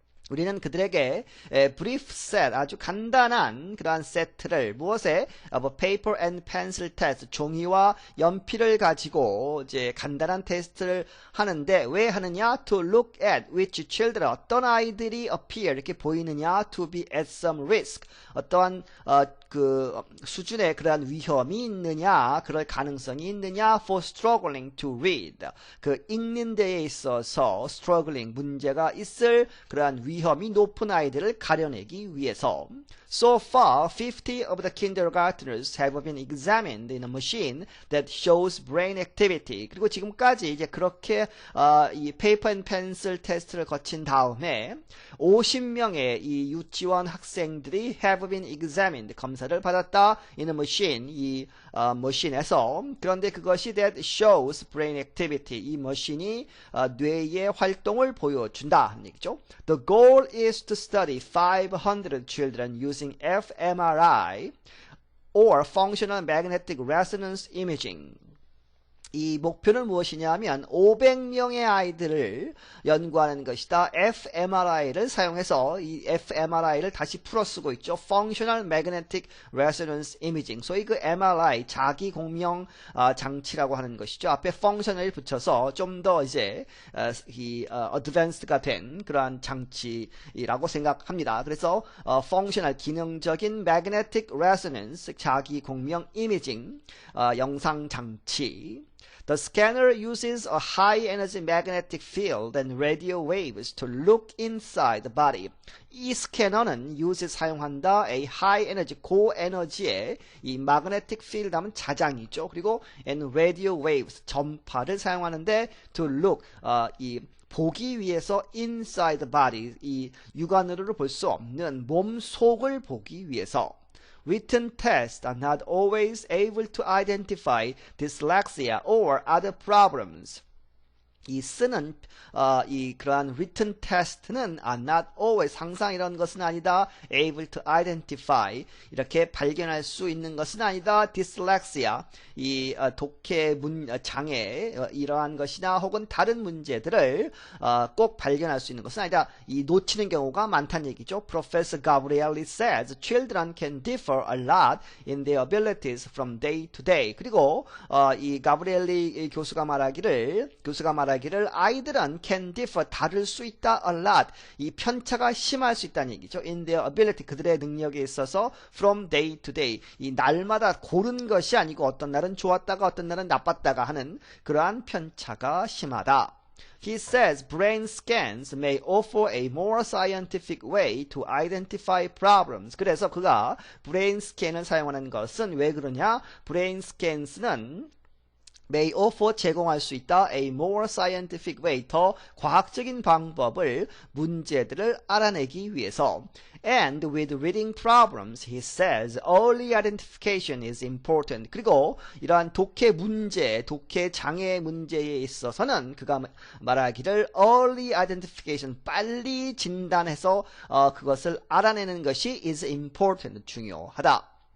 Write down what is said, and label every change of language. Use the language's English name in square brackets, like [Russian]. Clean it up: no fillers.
[Korean] 우리는 그들에게 [English] brief set, [Korean] 아주 간단한 그러한 세트를 무엇에 [English] paper and pencil test, [Korean] 종이와 연필을 가지고 이제 간단한 테스트를 하는데 왜 하느냐? [English] To look at which children, [Korean] 어떤 아이들이 [English] appear, [Korean] 이렇게 보이느냐? [English] To be at some risk, [Korean] 어떠한 그 수준의 그러한 위험이 있느냐, 그럴 가능성이 있느냐, [English] for struggling to read. [Korean] 그 읽는 데에 있어서 struggling, 문제가 있을 그러한 위험이 높은 아이들을 가려내기 위해서. [English] So far, 50 of the kindergartners have been examined in a machine that shows brain activity. [Korean] 그리고 지금까지 이제 그렇게 이 페이퍼 앤 펜슬 테스트를 거친 다음에 50명의 이 유치원 학생들이 [English] have been examined, [Korean] 검사를 받았다. [English] in a machine, [Korean] 이 머신에서. 그런데 그것이 [English] that shows brain activity, [Korean] 이 머신이 뇌의 활동을 보여준다 하는 얘기죠. [English] The goal is to study 500 children using fMRI or functional magnetic resonance imaging. [Korean] 이 목표는 무엇이냐면 500명의 아이들을 연구하는 것이다. fMRI를 사용해서 이 fMRI를 다시 풀어 쓰고 있죠. [English] Functional Magnetic Resonance Imaging. [Korean] 소위 그 MRI, 자기 공명 장치라고 하는 것이죠. 앞에 function을 붙여서 좀 더 이제 advanced가 된 그러한 장치라고 생각합니다. 그래서 functional, 기능적인 [English] magnetic resonance, [Korean] 자기 공명 이미징, 영상 장치. [English] The scanner uses a high-energy magnetic field and radio waves to look inside the body. [Korean] 이 스캐너는 사용한다. [English] a high-energy, [Korean] 고에너지의 이 [English] magnetic field [Korean] 하면 자장이죠. 그리고 [English] and radio waves, [Korean] 전파를 사용하는데 [English] to look, [Korean] 이 보기 위해서 [English] inside the body, [Korean] 이 육안으로 볼 수 없는 몸 속을 보기 위해서. [English] Written tests are not always able to identify dyslexia or other problems. [Korean] 이 쓰는 이 그러한 written test는 [English] are not always, [Korean] 항상 이런 것은 아니다. [English] able to identify, [Korean] 이렇게 발견할 수 있는 것은 아니다. dyslexia, 이 독해 장애, 이러한 것이나 혹은 다른 문제들을 꼭 발견할 수 있는 것은 아니다. 이 놓치는 경우가 많다는 얘기죠. [English] Professor Gabrielli says children can differ a lot in their abilities from day to day. [Korean] 그리고 이 가브리엘리 교수가 말하기를 아이들은 [English] can differ, [Korean] 다를 수 있다. [English] a lot, [Korean] 이 편차가 심할 수 있다는 얘기죠. [English] in their ability, [Korean] 그들의 능력에 있어서 [English] from day to day, [Korean] 이 날마다 고른 것이 아니고 어떤 날은 좋았다가 어떤 날은 나빴다가 하는 그러한 편차가 심하다. [English] He says brain scans may offer a more scientific way to identify problems. [Korean] 그래서 그가 brain scan을 사용하는 것은 왜 그러냐? brain scans는 [English] may offer, [Korean] 제공할 수 있다. [English] a more scientific way, [Korean] 더 과학적인 방법을, 문제들을 알아내기 위해서. [English] And with reading problems, he says, early identification is important. [Korean] 그리고 이러한 독해 문제, 독해 장애 문제에 있어서는 그가 말하기를 [English] early identification, [Korean] 빨리 진단해서 그것을 알아내는 것이 [English] is important, [Korean] 중요하다.